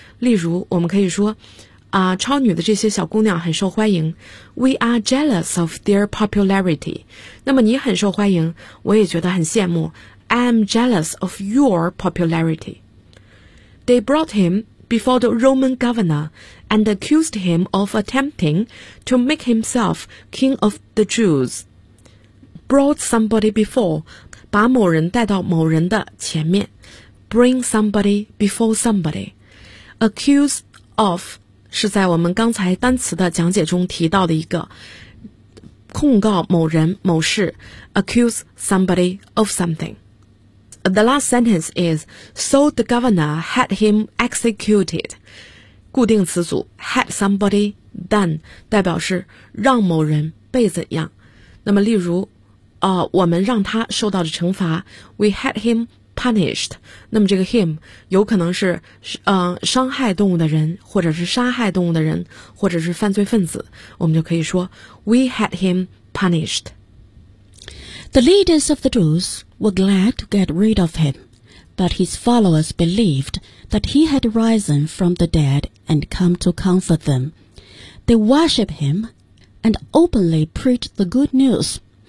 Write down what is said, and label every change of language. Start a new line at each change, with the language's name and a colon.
Chinese: 例如我们可以说超女的这些小姑娘很受欢迎。
English: We are jealous of their popularity.
Chinese: 那么你很受欢迎，我也觉得很羡慕。
English: I'm jealous of your popularity. They brought him before the Roman governor and accused him of attempting to make himself king of the Jews. Brought somebody before.
Chinese: 把某人带到某人的前面
English: bring somebody before somebody.
Chinese: Accuse of 是在我们刚才单词的讲解中提到的一个控告某人某事，
English: accuse somebody of something. The last sentence is So the governor had him executed.
Chinese: 固定词组
English: had somebody done
Chinese: 代表是让某人被怎样。那么例如我们让他受到的惩罚 ，
English: We had him punished。
Chinese: 那么这个 him 有可能是伤害动物的人，或者是杀害动物的人，或者是犯罪分子。我们就可以说 ，
English: We had him punished。 The leaders of the Jews were glad to get rid of him, but his followers believed that he had risen from the dead and come to comfort them. They worship him and openly preach the good news.